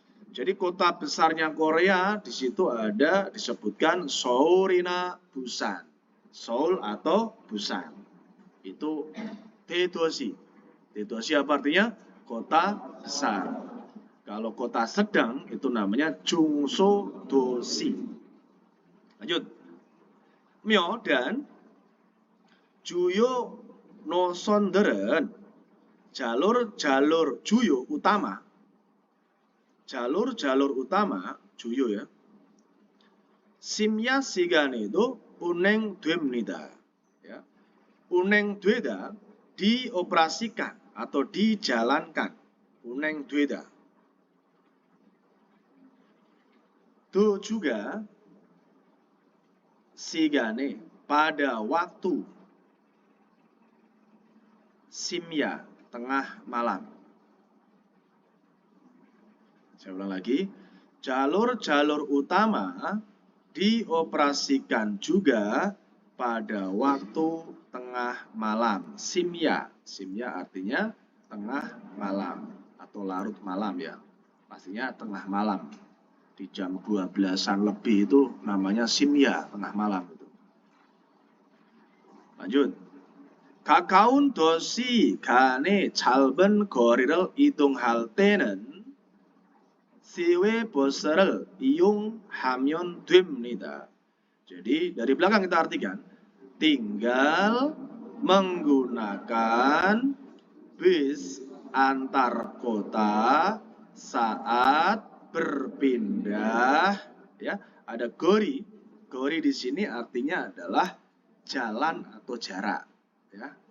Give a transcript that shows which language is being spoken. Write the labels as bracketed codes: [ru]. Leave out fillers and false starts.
[id] Jadi kota besarnya Korea di situ ada disebutkan Seoul이나 Busan. Seoul atau Busan. Itu 대도시. 대도시 apa artinya? Kota besar. Kalau kota sedang itu namanya 중소도시. Lanjut. [ko] 며 [id] dan [ko] 주요 노선들은 [id] jalur-jalur [ko] 주요 [id] utama. jalur-jalur utama 주요 ya. [ko] 심야 시간에도 운행됩니다. [id] Ya. [ko] 운행되다 [id] dioperasikan atau dijalankan. [ko] 운행되다. [id] Itu juga sigane pada waktu simya tengah malam. Saya ulang lagi, jalur-jalur utama dioperasikan juga pada waktu tengah malam. Simya, simya artinya tengah malam atau larut malam ya. Pastinya tengah malam. Di jam 12-an lebih itu namanya simya, tengah malam itu. Lanjut. [ko] 가까운 도시 간의 짧은 거리를 이동할 때는 시외버스를 이용하면 됩니다. [id] Jadi dari belakang kita artikan, tinggal menggunakan bis antar kota saat berpindah ya. Ada gori. Gori di sini artinya adalah jalan atau jarak ya.